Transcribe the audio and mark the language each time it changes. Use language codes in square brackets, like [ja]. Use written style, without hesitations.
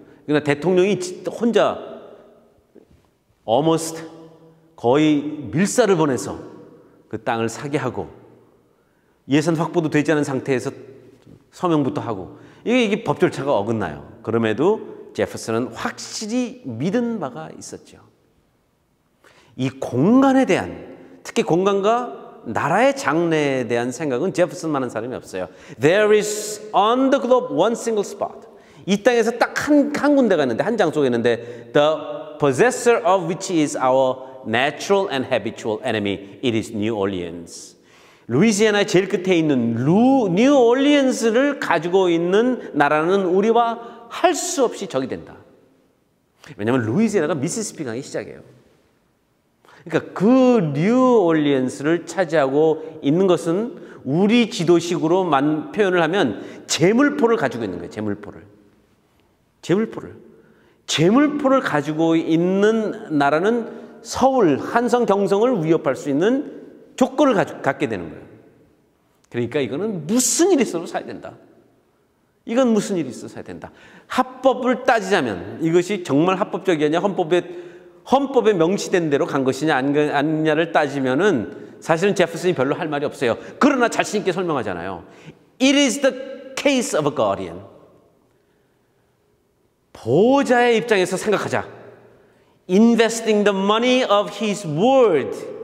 [ko] 그러나 대통령이 혼자 almost 거의 밀사를 보내서 그 땅을 사게 하고 예산 확보도 되지 않은 상태에서 서명부터 하고 이게 법 절차가 어긋나요. 그럼에도 제퍼슨은 확실히 믿은 바가 있었죠. 이 공간에 대한 특히 공간과 나라의 장래에 대한 생각은 제퍼슨만한 사람이 없어요. [en] There is on the globe one single spot. [ko] 이 땅에서 딱 한 군데가 있는데 한 장소가 있는데 [en] the possessor of which is our natural and habitual enemy. It is New Orleans. [ko] 루이지애나의 제일 끝에 있는 뉴 올리언스를 가지고 있는 나라는 우리와 할 수 없이 적이 된다. 왜냐하면 루이지애나가 미시시피 강의 시작이에요. 그러니까 그 뉴 올리언스를 차지하고 있는 것은 우리 지도식으로 표현을 하면 재물포를 가지고 있는 거예요. 재물포를 가지고 있는 나라는 서울, 한성, 경성을 위협할 수 있는 조건을 갖게 되는 거예요. 그러니까 이거는 무슨 일이 있어도 사야 된다. 이건 무슨 일이 있어도 사야 된다. 합법을 따지자면 이것이 정말 합법적이 아니냐 헌법에 명시된 대로 간 것이냐 아니냐를 따지면은 사실은 제퍼슨이 별로 할 말이 없어요. 그러나 자신 있게 설명하잖아요. [en] It is the case of a guardian. [ko] 보호자의 입장에서 생각하자. [en] Investing the money of his word.